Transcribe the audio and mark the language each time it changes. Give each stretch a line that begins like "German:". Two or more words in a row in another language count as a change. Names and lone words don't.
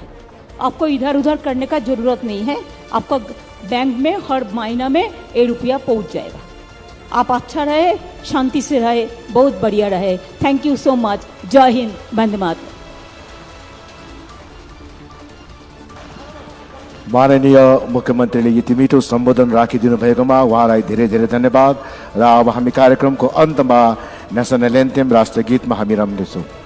Hindi: आपको इधर उधर करने का जरूरत नहीं है। आपका बैंक में हर महीना में ये रुपया पहुंच जाएगा। आप अच्छा रहे, शांति से रहे, बहुत बढ़िया रहे।
English: thank you so much.
Hindi: जय हिंद, वंदे मातरम।
Nepali: माननीय मुख्यमन्त्रीले यति मिठो सम्बोधन राखिदिनु भएकोमा उहाँलाई धेरै धेरै धन्यवाद। र अब हामी कार्यक्रमको अन्तमा
English: national anthem
Nepali: राष्ट्रगीतमा हामी रम्नेछौँ।